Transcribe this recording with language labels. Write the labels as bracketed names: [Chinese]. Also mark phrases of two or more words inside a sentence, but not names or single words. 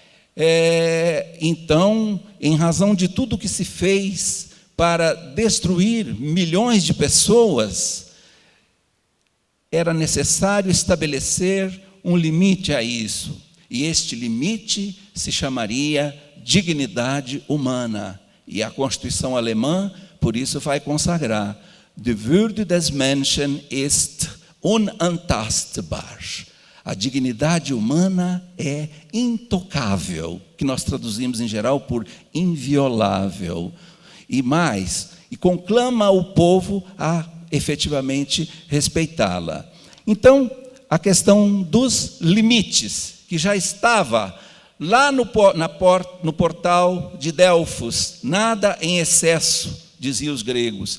[Portuguese] então, em razão de tudo que se fez para destruir milhões de pessoas, era necessário estabelecer um limite a isso. E este limite se chamaria dignidade humana. E a Constituição alemã, por isso, vai consagrar: [German] Die Würde des Menschen ist unantastbar. [Portuguese] A dignidade humana é intocável, que nós traduzimos em geral por inviolável. E conclama o povo a efetivamente respeitá-la. Então, a questão dos limites, que já estava lá no portal de Delfos, nada em excesso, diziam os gregos.